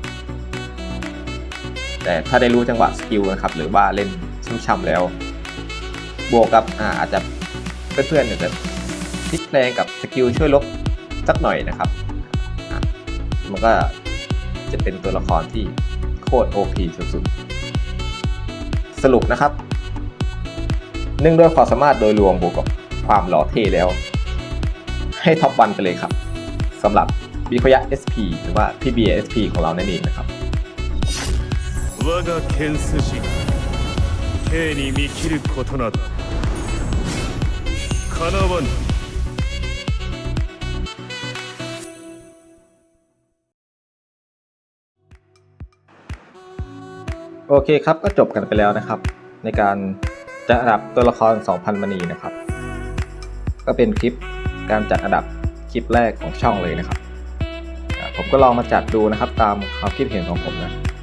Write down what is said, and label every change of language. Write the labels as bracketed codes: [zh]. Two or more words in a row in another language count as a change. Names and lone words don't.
[th] แต่ถ้าได้รู้จังหวะสกิลนะครับหรือว่าเล่นช่ำๆแล้วบวกกับอาจจะเพื่อนๆเนี่ยจะพลิกแพลงกับสกิลช่วยลบสักหน่อยนะครับมันก็จะเป็นตัวละครที่โคตร OP สุดๆสรุปนะครับ เนื่องด้วยความสามารถโดยรวมบวกกับความหล่อเท่แล้ว ให้ [en] top one [th] ไปเลยครับสำหรับบิโคยะ SP หรือว่าพี่เบียร์ SP ของเรานั่นเองนะครับ [ja] 我が剣筋Kに見切ることなどかなわぬ。 [th] โอเคครับก็จบกันไปแล้วนะครับ ในการจัดอันดับตัวละคร 2,000 มณีนะครับ ก็เป็นคลิปการจัดอันดับคลิปแรกของช่องเลยนะครับผมก็ลองมาจัดดูนะครับตามความคิดเห็นของผมนะ